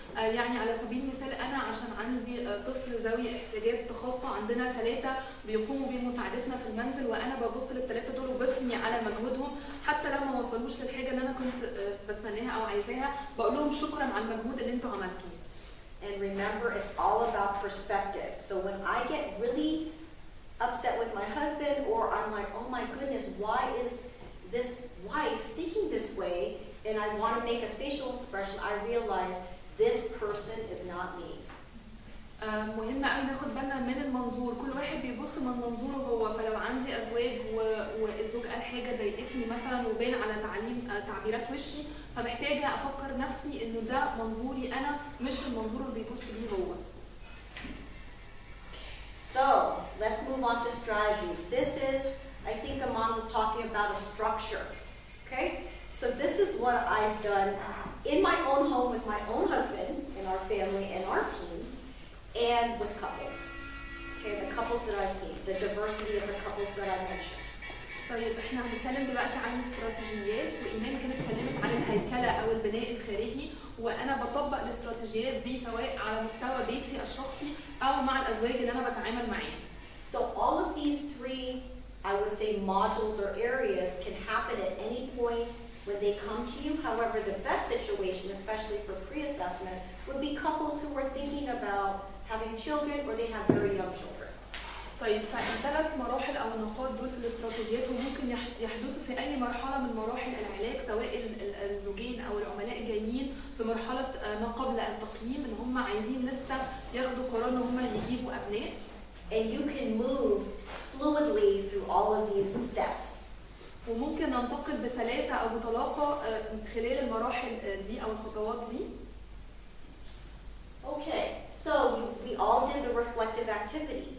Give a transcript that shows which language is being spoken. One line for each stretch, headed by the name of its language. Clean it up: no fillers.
Arabic: يعني على سبيل المثال، انا عشان عندي طفل ذوي احتياجات خاصه، عندنا 3 بيقوموا بمساعدتنا في المنزل، وانا ببص لل3 دول وبثني على مجهودهم، حتى لو ما وصلوش للحاجه اللي انا كنت بتمناها او عايزاها، بقول لهم شكرا على المجهود اللي انتوا عملتوه.
English: And remember, it's all about perspective. So when I get really upset with my husband, or I'm like, oh my goodness, why is this wife thinking this way, and I want to make a facial expression, I realize this person is not me.
Arabic: مهم قوي ناخد بالنا من المنظور، كل واحد بيبص من منظوره هو. فلو عندي ازواج والزوج قال حاجه ضايقتني مثلا وبان على تعبيرات وشي، فمحتاجه افكر نفسي انه ده منظوري انا مش المنظور اللي بيبص بيه هو.
English: So let's move on to strategies. This is, I think Aman was talking about a structure. Okay? So this is what I've done in my own home with my own husband, in our family and our team, and with couples. Okay, the couples that I've seen, the diversity of the couples that I mentioned.
Arabic: طيب احنا هنتكلم دلوقتي عن الاستراتيجيات، وايمان كانت اتكلمت عن الهيكله او البناء الخارجي، وانا بطبق الاستراتيجيات دي سواء على مستوى بيتي الشخصي او مع الازواج اللي انا بتعامل معاهم.
English: So all of these three, I would say, modules or areas can happen at any point when they come to you. However, the best situation, especially for pre-assessment, would be couples who are thinking about having children or they have very young children.
Arabic: طيب فالثلاث مراحل او النقاط دول في الاستراتيجيات وممكن يحدثوا في اي مرحله من مراحل العلاج، سواء الزوجين او العملاء جايين في مرحله ما قبل التقييم ان هم عايزين لسه ياخدوا قرار ان هم يجيبوا ابناء.
English: And you can move fluidly through all of these steps.
Arabic: وممكن ننتقل بسلاسه او بطلاقه خلال المراحل دي او الخطوات دي.
English: Okay, so we all did the reflective activity.